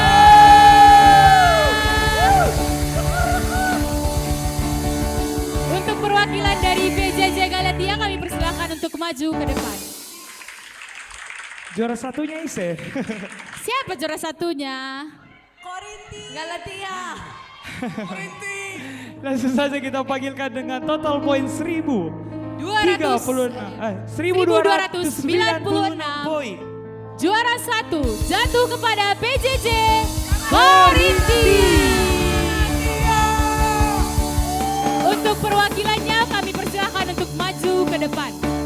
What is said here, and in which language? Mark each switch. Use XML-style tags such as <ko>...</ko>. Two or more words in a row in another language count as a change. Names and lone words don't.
<id>Untuk perwakilan dari PJJ Galatia kami persilakan untuk maju ke depan. Juara satunya Ise. Siapa juara satunya? Korinti. Galatia. Korinti. Langsung saja kita panggilkan dengan total poin 1296 poin. Juara 1 jatuh kepada PJJ Korinti. Untuk perwakilannya kami persilakan untuk maju ke depan.</id>